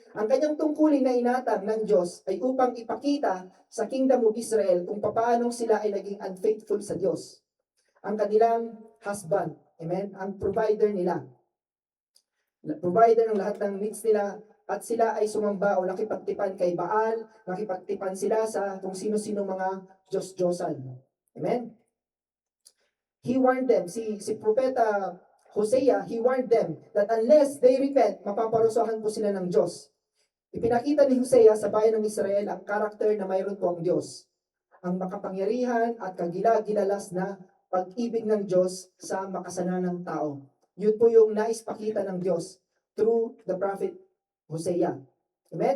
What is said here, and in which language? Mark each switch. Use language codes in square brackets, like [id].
[tl] Ang kanyang tungkulin na inatang ng Diyos ay upang ipakita sa Kingdom of Israel kung paano sila ay naging unfaithful sa Diyos. Ang kanilang husband, amen? Ang provider nila. Provider ng lahat ng needs nila, at sila ay sumamba o nakipagtipan kay Baal, nakipagtipan sila sa kung sino-sino mga Diyos-Diyosan. Amen? [en] He warned them, si Propeta Hosea, he warned them that unless they repent, [tl] mapaparusahan po sila ng Diyos. Ipinakita ni Hosea sa bayan ng Israel ang karakter na mayroon po ang Diyos. Ang makapangyarihan at kagila-gilalas na pag-ibig ng Diyos sa makasananang tao. Yun po yung nais pakita ng Diyos [en] through the prophet Hosea. [tl] Amen?